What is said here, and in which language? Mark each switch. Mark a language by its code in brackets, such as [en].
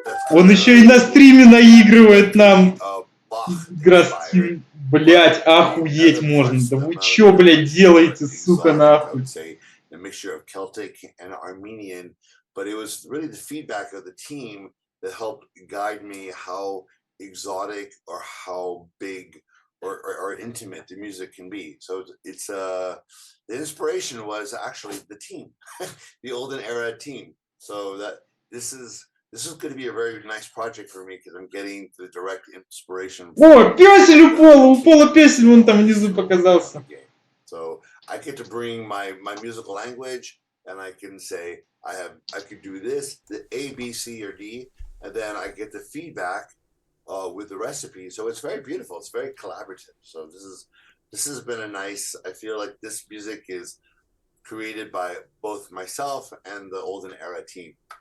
[ru] Он еще и на стриме наигрывает нам. Грастим, блядь, охуеть можно. Да вы чё, блядь, делаете, сука, нахуй? [en] A mixture of Celtic and Armenian, but it was really the feedback of the team that helped guide me how exotic or how big or intimate the music can be. So it's the inspiration was actually the team, the Olden Era team. So that this is going to be a very nice project for me because I'm getting the direct inspiration. [ru] О, пёсель у Пола пёсель, вон там внизу показался. [en] So I get to bring my musical language, and I can say I could do this, the A, B, C, or D, and then I get the feedback with the recipe. So it's very beautiful. It's very collaborative. So this has been a nice. I feel like this music is created by both myself and the Olden Era team.